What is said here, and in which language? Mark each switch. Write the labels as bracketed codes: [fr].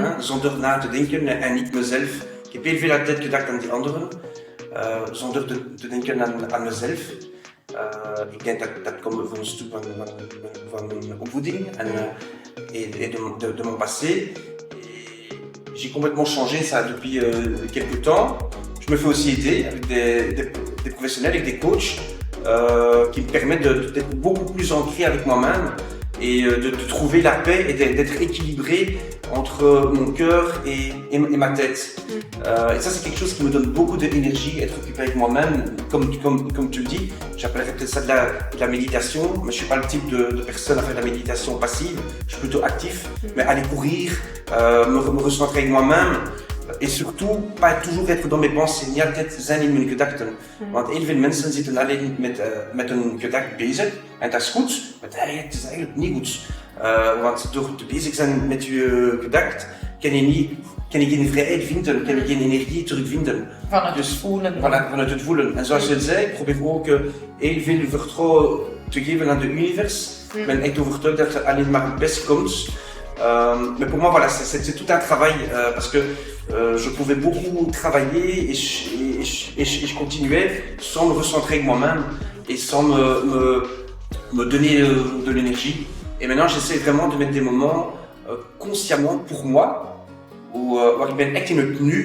[nl] Zonder na te denken en niet mezelf. Ik heb heel veel altijd gedacht aan die anderen, zonder te denken aan mezelf. Ik denk dat komt van een stuk van mijn opvoeding en de [fr] mon passé. J'ai complètement changé ça depuis quelques temps. Je me fais aussi aider avec des professionnels, avec des coachs qui me permettent d'être beaucoup plus ancré avec moi-même et de trouver la paix et d'être équilibré entre mon cœur et ma tête. Et ça, c'est quelque chose qui me donne beaucoup d'énergie, être occupé avec moi-même. Comme tu le dis, j'appellerais peut-être ça de la méditation, mais je ne suis pas le type de personne à faire de la méditation passive, je suis plutôt actif. Mais aller courir, me recentrer avec moi-même, et surtout, pas toujours être dans mes pensées, [nl] niet altijd zijn in mijn gedachten. Want heel veel mensen zitten alleen met hun gedachten bezig, en dat is goed, maar het is eigenlijk niet goed. Want door te bezig zijn met je gedachten, kan je geen vrijheid vinden, kan je geen energie terugvinden. Vanuit het voelen. Vanuit het voelen. En zoals je zei, ik probeer ook heel veel vertrouwen te geven aan het univers. Ik ben echt overtuigd dat er alleen maar het best komt. [fr] Mais pour moi, voilà, c'est tout un travail parce que je pouvais beaucoup travailler et je continuais sans me recentrer avec moi-même et sans me donner de l'énergie. Et maintenant, j'essaie vraiment de mettre des moments consciemment pour moi [nl] waar ik ben echt in het nu.